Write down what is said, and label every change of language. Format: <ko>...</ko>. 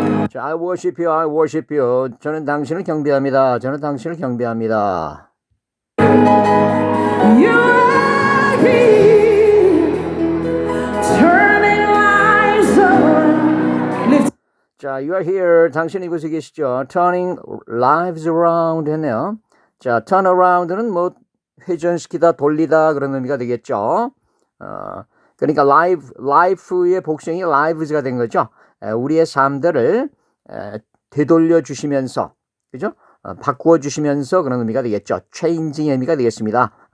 <en>자, I worship you, I worship you.</en> <ko>저는 당신을 경배합니다. 저는 당신을 경배합니다.</ko> <en>You are here, turning lives around.</en> <ko>자,</ko> <en>you are here.</en> <ko>당신 이곳에 계시죠.</ko> <en>Turning lives around</en> <ko>했네요. 자, turn around는 뭐 회전시키다, 돌리다 그런 의미가 되겠죠. 그러니까 life의 복수형이 lives가 된 거죠. 우리의 삶들을 되돌려 주시면서, 그죠? 바꾸어 주시면서 그런 의미가 되겠죠. changing의 의미가 되겠습니다.</ko>